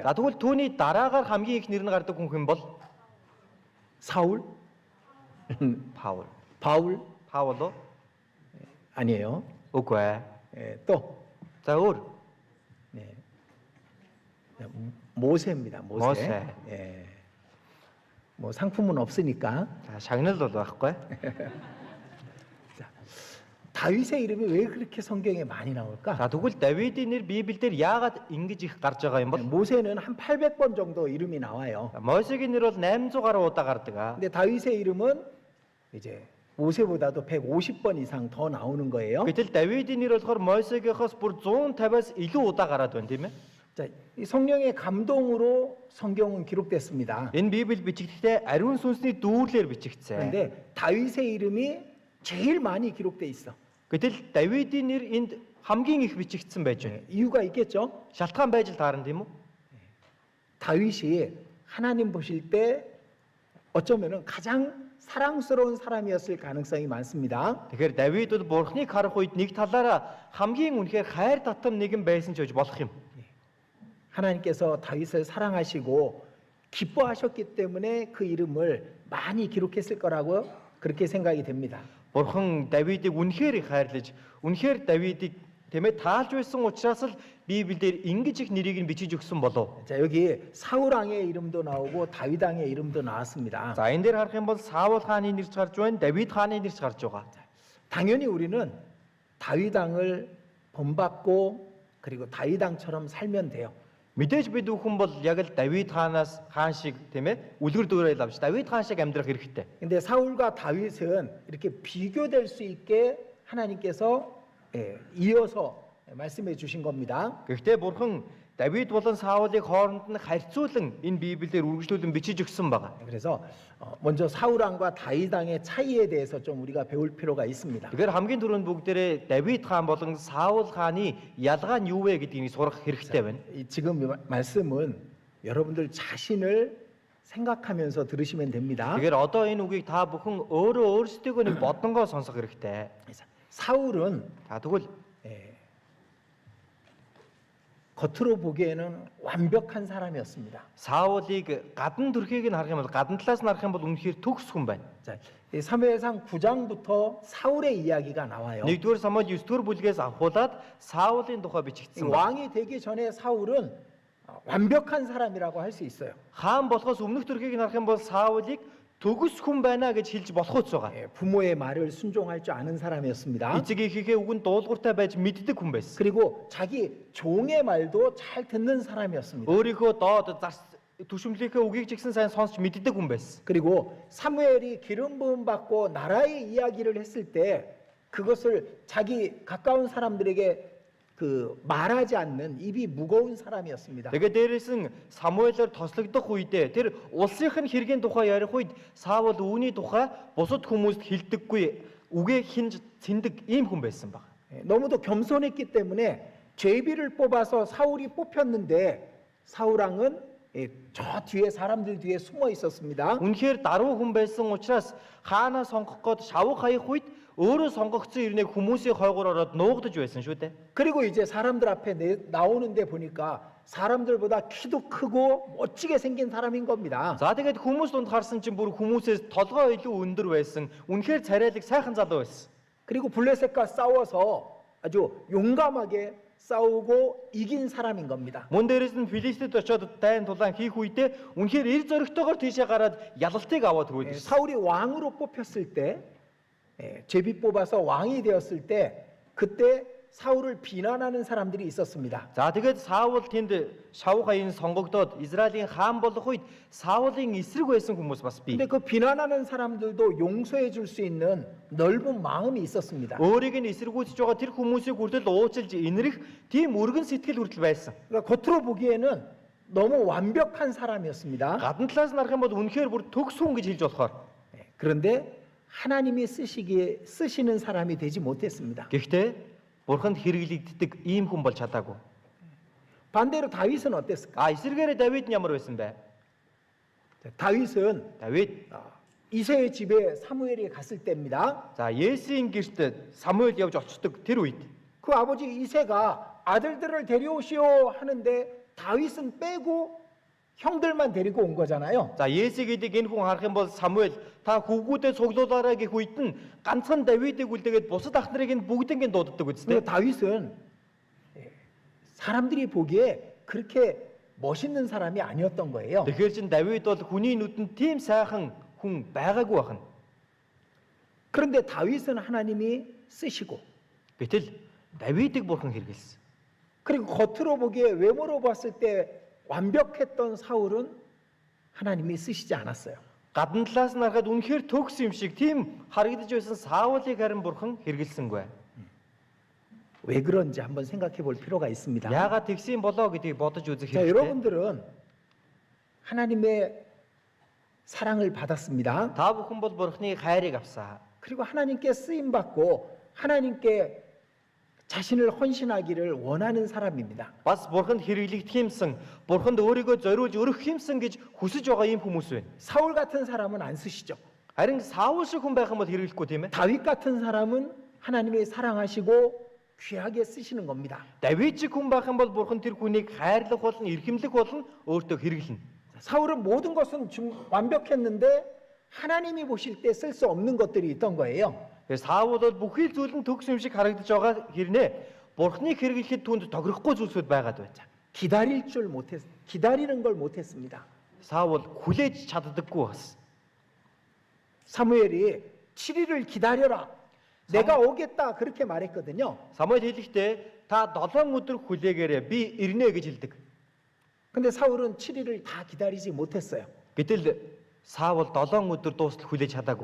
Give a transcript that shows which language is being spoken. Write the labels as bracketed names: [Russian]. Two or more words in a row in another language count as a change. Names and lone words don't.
[Mongolian] За тэгвэл түүний дараагаар хамгийн их нэр нь гардаг хүн хэн бол [Korean] 사울? [Mongolian] Паул. [Korean] 바울? [Mongolian] Паул [Korean] 아니에요. [Mongolian] үгүй ээ. [Korean] 또 [Mongolian] За өөр [Korean] 네. 모세입니다. 모세. 모세. 뭐 상품은 없으니까. [Mongolian] За шагнал бол байхгүй. [Korean] 다윗의 이름이 왜 그렇게 성경에 많이 나올까? [Mongolian] За тэгвэл Давидын нэр Библиэлд яагаад ингэж их гарч байгаа юм бол [Korean] 모세는 한 800번 정도 이름이 나와요. [Mongolian] Мосегийн нэр бол 800 гаруй удаа гардаг. [Korean] 근데 다윗의 이름은 이제 모세보다도 150번 이상 더 나오는 거예요. [Mongolian] Гэтэл Давидын нэр болохоор Мосегийнхоос бүр 150-аас илүү удаа гараад байна тийм ээ. [Korean] 자, 이 성령의 감동으로 성경은 기록됐습니다. [Mongolian] Энэ Библи бичигдэхдээ ариун сүнсний дүүрлэр бичигдсэн. [Korean] 그런데 다윗의 이름이 제일 많이 기록돼 있어. [Mongolian] Гэтэл Давидын нэр энд хамгийн их бичигдсэн байж байна. [Korean] 이유가 있겠죠? [Mongolian] Шалтгаан байж л таарна тийм үү? [Korean] 다윗이 하나님 보실 때 어쩌면은 가장 사랑스러운 사람이었을 가능성이 많습니다. [Mongolian] Тэгэхээр Давид бол Бурхныг харах үед нэг талаараа хамгийн үнэхээр хайр татам нэгэн байсан ч гэж болох юм. [Korean] 하나님께서 다윗을 사랑하시고 기뻐하셨기 때문에 그 이름을 많이 기록했을 거라고 그렇게 생각이 됩니다. [Mongolian] Бурхан Давидыг үнэхээр их хайрлаж, үнэхээр Давидыг тэмээ таалж байсан учраас л Библиэлд ингэж их нэрийг нь бичиж өгсөн болов. [Korean] 자, 여기 사울 왕의 이름도 나오고 다윗 왕의 이름도 나왔습니다. [Mongolian] За энэ дээр харах юм бол Саул хааны нэрч гарч байна, Давид хааны нэрч гарч байгаа. [Korean] 당연히 우리는 다윗 왕을 본받고 그리고 다윗 왕처럼 살면 돼요. [Mongolian] Мэдээж бид бүхэн бол яг л Давид хаанаас хаан шиг тийм ээ үлгэр дуурайл авч Давид хаан шиг амьдрах хэрэгтэй. [Korean] 근데 사울과 다윗은 이렇게 비교될 수 있게 하나님께서 이어서 말씀해 주신 겁니다. [Mongolian] Гэхдээ Бурхан Давид болон Саулыг хооронд нь харьцуулан энэ Библиэлд үргэлжлүүлэн бичиж өгсөн байгаа. [Korean] 그래서 먼저 사울 왕과 다윗 왕의 차이에 대해서 좀 우리가 배울 필요가 있습니다. [Mongolian] Тэгэхээр хамгийн түрүүнд бүгдээрээ Давид хаан болон Саул хааны ялгаа нь юу вэ гэдгийг сурах хэрэгтэй байна. [Korean] 지금 이 말씀은 여러분들 자신을 생각하면서 들으시면 됩니다. [Mongolian] Тэгэхээр одоо энэ үгийг та бүхэн өөрөө өөрсдийгөө нэг бодонгоо сонсох хэрэгтэй. [Korean] 사울은 [Mongolian] За тэгвэл [Korean] 겉으로 보기에는 완벽한 사람이었습니다. [Mongolian] Саулыг гадна төрхийг нь харах юм бол гадна талаас нь харах юм бол үнэхээр төгс хүн байна. [Korean] 자, 이 사무엘상 9장부터 사울의 이야기가 나와요. [Mongolian] 1-р Самуэль 9-р бүлгээс авахуулаад Саулын тухай [Korean] 이 [Mongolian] бичигдсэн байна. [Korean] 왕이 되기 전에 사울은 완벽한 사람이라고 할 수 있어요. [Mongolian] Хаан болохоос өмнөх төрхийг нь харах юм бол Саулыг төгс хүн байна гэж хэлж болох үс байгаа. [Korean] 부모의 말을 순종할 줄 아는 사람이었습니다. [Mongolian] Эцэг эхийнхээ үгэнд дуулууртай байж мэддэг хүн байсан. [Korean] 그리고 자기 종의 말도 잘 듣는 사람이었습니다. [Mongolian] өөрийнхөө доод түшмлийнхээ үгийг ч гэсэн сайн сонсч мэддэг хүн байсан. [Korean] 그리고 사무엘이 기름 부음 받고 나라의 이야기를 했을 때 그것을 자기 가까운 사람들에게 말하지 않는 입이 무거운 사람이었습니다. [Mongolian] Тэгээд дээрээс нь Самуэлээр тослогдох үедээ тэр улсынх нь хэргийн тухай ярих үед Саул үүний тухай бусад хүмүүст хэлдэггүй үгээ хинж цэндэг ийм хүн байсан баг. [Korean] 너무도 겸손했기 때문에 제비를 뽑아서 사울이 뽑혔는데 사울 왕은 저 뒤에 사람들 뒤에 숨어 있었습니다. [Mongolian] Үнэхээр даруй хүн байсан учраас хаанаа сонгох гээд шавх хаях үед өөрөө сонгогдсон ирнэг хүмүүсийн хойгоор ороод нуугдаж байсан шүү дээ. [Korean] 그리고 이제 사람들 앞에 나오는데 보니까 사람들보다 키도 크고 멋지게 생긴 사람인 겁니다. [Mongolian] За тэгээд хүмүүс дунд харсан чинь бүр хүмүүсээс толгой илүү өндөр байсан. Үнэхээр царайлаг сайхан залуу байсан. [Korean] 그리고 블레셋과 싸워서 아주 용감하게 싸우고 이긴 사람인 겁니다. [Mongolian] Мөн дээрээс нь Филистэд очиод дайн тулаан хийх үедээ үнэхээр эр зоригтойгоор тийшээ гараад ялалтыг аваад хүрсэн. [Korean] 사울이 왕으로 뽑혔을 때 제비 뽑아서 왕이 되었을 때 그때 사울을 비난하는 사람들이 있었습니다. [Mongolian] За тэгээд Саул тэнд шавх хаян сонгогдоод Израилийн хаан болох үед Саулын эсрэг байсан хүмүүс бас бий. [Korean] 근데 그 비난하는 사람들도 용서해 줄 수 있는 넓은 마음이 있었습니다. [Mongolian] Өөрийг нь эсэргүүцэж байгаа тэр хүмүүсийг хүртэл уучлж инэрх тийм өргөн сэтгэл хүртэл байсан. [Korean] 그러니까 겉으로 보기에는 너무 완벽한 사람이었습니다. [Mongolian] Гадна талаас нь харах юм бол үнэхээр бүр төгс хүн гэж хэлж болохоор. [Korean] 그런데 하나님이 쓰시는 사람이 되지 못했습니다. [Mongolian] Гэхдээ Бурханд хэрэглэгддэг ийм хүн болж чадаагүй. [Korean] 반대로 다윗은 어땠을까? [Mongolian] Эсэргээрээ Давид нь ямар байсан бэ? [Korean] 다윗은 [Mongolian] Давид [Korean] 이새의 집에 사무엘이 갔을 때입니다. [Mongolian] за Есийн гэрт Самуэль явж очдог тэр үед [Korean] 그 아버지 이새가 아들들을 데려오시오 하는데 다윗은 빼고 형들만 데리고 온 거잖아요. [Mongolian] За Есийг эдэг энэ хүн харах юм бол Самуэль та хүүгүүдээ цуглуулаарай гэх үед нь ганцхан Давидыг үлдээгээд бусад ах нарыг нь бүгднийг дууддаг үстэй. [Korean] 근데 다윗은 사람들이 보기에 그렇게 멋있는 사람이 아니었던 거예요. [Mongolian] Тэгэхээр чин Давид бол хүний нүдэнд тийм сайхан хүн байгаагүй байна. [Korean] 그런데 다윗은 하나님이 쓰시고 [Mongolian] Гэтэл Давидыг бурхан хэрэгэлсэн. [Korean] 그리고 겉으로 보기에 외모로 봤을 때 완벽했던 사울은 하나님이 쓰시지 않았어요. [Mongolian] Гадна талаас нь харахад үнэхээр төгс юм шиг тийм харагдаж байсан Саулыг харин бурхан хэрэгэлсэнгүй. [Korean] 왜 그런지 한번 생각해 볼 필요가 있습니다. [Mongolian] Яагаад тэгсэн болоо гэдгийг бодож үзэх [Korean] 자, [Mongolian] хэрэгтэй. [Korean] 여러분들은 하나님의 사랑을 받았습니다. [Mongolian] Та бүхэн бол бурханы хайрыг авсан. [Korean] 그리고 하나님께 쓰임 받고 하나님께 자신을 헌신하기를 원하는 사람입니다. [Mongolian] Бас бурханд хэрэглэгдэх юмсан, бурханд өөрийгөө зориулж өрөх юмсан гэж хүсэж байгаа юм хүмүүс байна. [Korean] 사울 같은 사람은 안 쓰시죠. [Mongolian] Харин Саул шиг хүн байх юм бол хэрэглэхгүй тийм ээ. [Korean] 다윗 같은 사람은 하나님이 사랑하시고 귀하게 쓰시는 겁니다. [Mongolian] Давид шиг хүн байх юм бол бурхан тэр хүнийг хайрлах болно, эрхэмлэх болно, өөртөө хэрэглэнэ. [Korean] 사울은 모든 것은 완벽했는데 하나님이 보실 때 쓸 수 없는 것들이 있던 거예요. [Mongolian] Тэгээ Саул бол бүхий зүйл нь төгс юм шиг харагдаж байгаа хэрнээ бурханыг хэрэглэхэд түнд тохирохгүй зүйлсүүд байгаад байж. [Korean] 기다리는 걸 못했습니다. [Mongolian] Саул хүлээж чаддаггүй бас. [Korean] 사무엘이 7일을 기다려라. 내가 오겠다 그렇게 말했거든요. [Mongolian] Самуэль хэлэхдээ та 7 өдөр хүлээгээрэй, би ирнэ гэж хэлдэг. [Korean] 근데 사울은 7일을 다 기다리지 못했어요. [Mongolian] Гэтэл Саул 7 өдөр дуустал хүлээж чадаагүй.